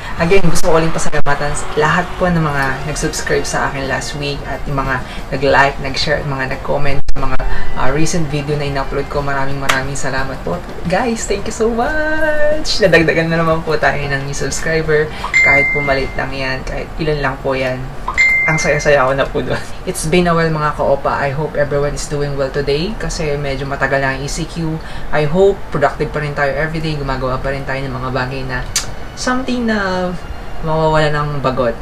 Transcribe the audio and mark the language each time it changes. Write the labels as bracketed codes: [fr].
[tl] Again, gusto ko uling pasalamatan lahat po ng mga nag-subscribe sa akin last week at yung mga nag-like, nag-share, mga nag-comment, mga recent video na in-upload ko. Maraming salamat po. [en] Guys, thank you so much! [tl] Nadagdagan na naman po tayo ng new subscriber. Kahit po maliit lang yan, kahit ilan lang po yan. Ang saya-saya ako na po doon. [en] It's been a while mga ka-opa. I hope everyone is doing well today [tl] kasi medyo matagal na ang ECQ. [en] I hope productive [tl] pa rin tayo [en] everyday. [tl] Gumagawa pa rin tayo ng mga bagay na something na mawawala ng bagot.